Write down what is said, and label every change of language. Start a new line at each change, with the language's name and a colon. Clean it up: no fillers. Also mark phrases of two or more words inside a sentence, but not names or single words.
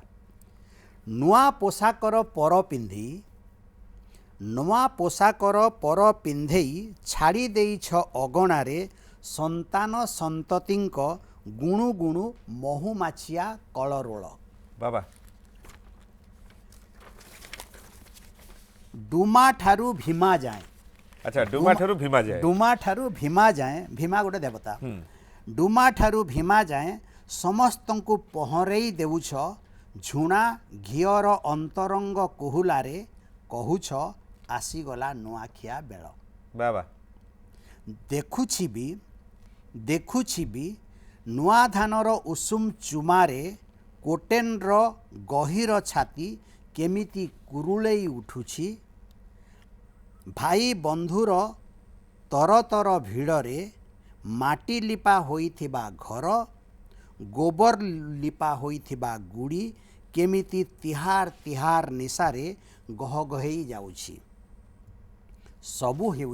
Odia: ନୂଆ ପୋଷାକର ପର ପିନ୍ଧି ନୂଆ ପୋଷାକର ପର ପିନ୍ଧେଇ ଛାଡ଼ି ଦେଇଛ ଅଗଣାରେ ସନ୍ତାନ ସନ୍ତତିଙ୍କ ଗୁଣୁ ଗୁଣୁ ମହୁମାଛିଆ କଳରୋଳ ବାବା ଡୁମା ଠାରୁ ଭୀମା ଯାଏ ଅଚ୍ଛା ଡୁମା ଠାରୁ ଭୀମା ଯାଏ ଡୁମା ଠାରୁ ଭୀମା ଯାଏ ଭୀମା ଗୋଟେ ଦେବତା ଡୁମା ଠାରୁ ଭୀମା ଯାଏ ସମସ୍ତଙ୍କୁ ପହରେଇ ଦେଉଛ ଝୁଣା ଘିଅର ଅନ୍ତରଙ୍ଗ କୁହୁଳାରେ କହୁଛ ଆସିଗଲା ନୂଆଖିଆ ବେଳ ବାବା ଦେଖୁଛି ଭି ନୂଆ ଧାନର ଉଷୁମ ଚୁମାରେ କୋଟେନର ଗହିର ଛାତି କେମିତି କୁରୁଳେଇ ଉଠୁଛି ଭାଇ ବନ୍ଧୁର ତରତର ଭିଡ଼ରେ ମାଟି ଲିପା ହୋଇଥିବା ଘର ଗୋବର ଲିପା ହୋଇଥିବା ଗୁଡ଼ି କେମିତି ତିହାର ତିହାର ନିଶାରେ ଗହଗହେଇ ଯାଉଛି ସବୁ